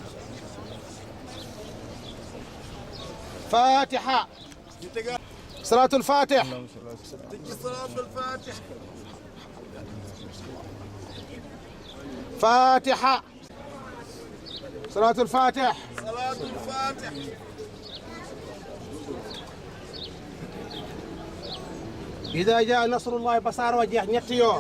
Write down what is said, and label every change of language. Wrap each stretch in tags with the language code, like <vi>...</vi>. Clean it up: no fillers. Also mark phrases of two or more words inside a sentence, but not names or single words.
<ar>Fatiha.</ar> <wo>ñu tegaat.</wo> <ar>صلاة الفاتح.</ar> <wo>teg ci</wo> <ar>صلاة الفاتح. Fatiha. صلاة الفاتح. صلاة الفاتح. إذا جاء نصر الله بصار وجه</ar> <wo>ñetti yoon.</wo>